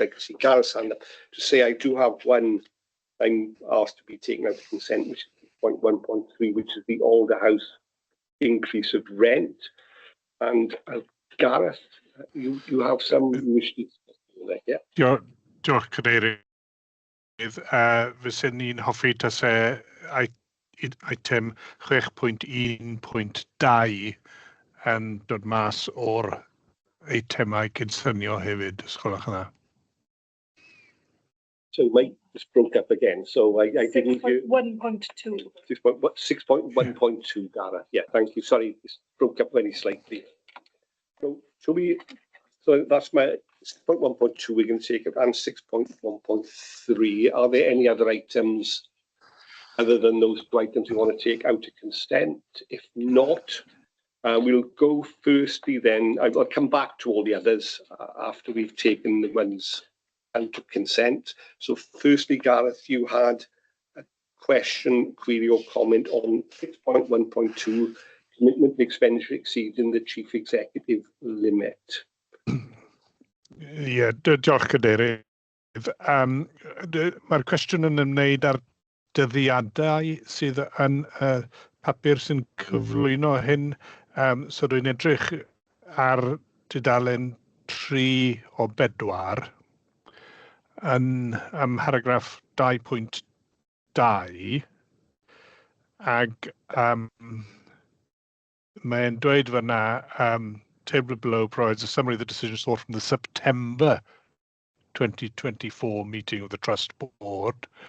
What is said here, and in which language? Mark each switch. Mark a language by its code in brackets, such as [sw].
[en] I can see Gareth's hand up to say I do have one I'm asked to be taken out of consent, which is point 1.3, which is the Alder House increase of rent. And Gareth, you have some wish to there, yeah? [cy] Diolch, Cadeirydd. Fyswn ni'n hoffi tasau item 6.1.2 yn dod mas o'r eitemau cynllunio hefyd, os gwelwch yna. [en] So Mike just broke up again, so I didn't hear. 6.1.2. 6.1.2, Gareth. Yeah, thank you. Sorry, this broke up very slightly. So that's my 6.1.2 we're going to take it, and 6.1.3. Are there any other items other than those 2 items you want to take out of consent? If not, we'll go firstly then. I'll come back to all the others after we've taken the ones out of consent. So firstly, Gareth, you had a question, query or comment on 6.1.2, commitment to expenditure exceeding the chief executive limit. [cy] Ie, diolch Cadeirydd. Mae'r cwestiwn yn ymwneud â'r dyddiadau sydd yn papur sy'n cyflwyno hyn. So rwy'n edrych ar dudalen 3 o 4 yn paragraff 2.2 ag mae'n dweud fyna [en] table below provides a summary of the decision sought from the September 2024 meeting of the Trust Board.